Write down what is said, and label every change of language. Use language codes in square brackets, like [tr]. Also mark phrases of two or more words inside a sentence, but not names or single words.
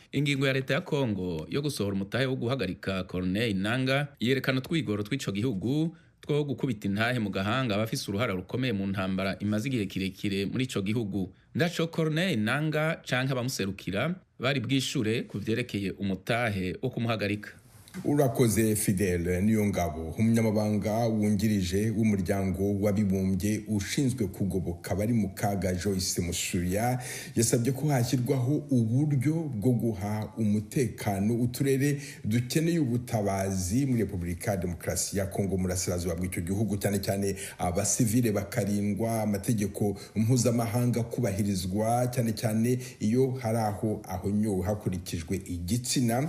[rn] Ingingo ya leta ya Kongo yo gusohora umutahe wo guhagarika Colonel Nanga yerekana twigoro tw'ico gihugu two gukubita intahe mu gahanga abafise uruhara rukomeye mu ntambara imaze igihe kirekire muri ico gihugu. Ndaco Colonel Nanga canke abamuserukira bari bwishure ku vyerekeye umutahe wo kumuhagarika. Urakoze Fidel Nyongabo. [rw] Umunyamabanga wungirije w'umuryango w'abibumbye ushinzwe kugoboka bari mu kaga Joyce Musuya yasabye ko hashyirwaho uburyo bwo guha umutekano uturere dukeneye ubutabazi muri Repubulika ya Demokarasi ya Kongo mu Burasirazuba bw'icyo gihugu, cyane cyane abasivile bakarindwa, amategeko mpuzamahanga kubahirizwa, cyane cyane iyo hari aho ahonyowe hakurikijwe igitsina.